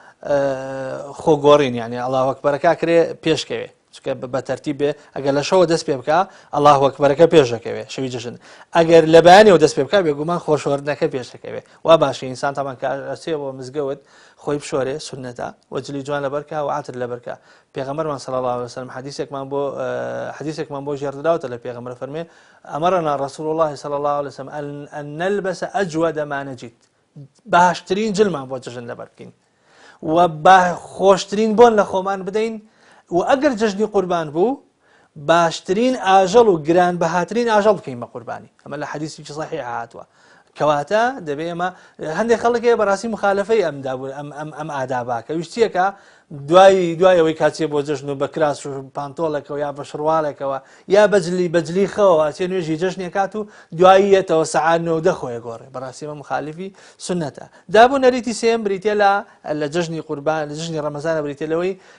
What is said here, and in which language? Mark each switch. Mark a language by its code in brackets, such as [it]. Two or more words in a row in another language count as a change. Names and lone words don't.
[ckb] خۆگۆڕین یعنی ئەڵڵاهو ئەکبەرەکە کرێ پێشکەوێ چکە بە تەرتیب بێ ئەگەر لە شەوە دەست پێ بکە ئەڵڵاهو ئەکبەرەکە پێش دەکەوێت شەوی جژن ئەگەر لە بەیانیەوە دەست پێ بکە بێگومان خۆشەوەردنەکە پێش دەکەوێت وا باشە ئینسان تامان کە ئەچێ بۆ مزگەوت خۆی بشۆرێ سونەتە وەجلی جوان لەبەرکە و عاتر لەبەرکە پێغەمبەرمان [ar] صلی الله علیه وسلم [ckb] حدیثێکمان بۆ ژێردراوەتە لە پێغەمبەر فەرمێ [ar] ئەمەرنا رسول الله صلی الله عليه وسلم أن نلبس أجود ما نجد [ckb] باشترین جلمان بۆ جژن لەبەر بکەین و بە خۆشترین بۆن لە خۆمان بدەین و ئەگەر جژنی قوربان بوو باشترین ئاژەڵ و گران بەهاترین ئاژەڵ بکەین بە قوربانی ئەمە لە حەدیثێکی صحیح هاتووە کەواتە دەبێ ئێمە هەندێک خەڵک بەڕاستی مخالفەی ئەم ئادابە کە ویستیەکە دوایەوەی کاچێ بۆ جژن و بە کراس و پانتۆڵێکەوە یا بە شڕواڵێکەوە یا بەجلی خەوە چێ نوێژی جژنێکات و دواییەتەوە سەعات 9 خۆی گۆڕێ بەڕاستی ئەمە مخالفی سنەتە دابوونەریتی سێم بریتە لە جژنی قوربان لە جژنی ڕەمەزانە بریتە لەوەی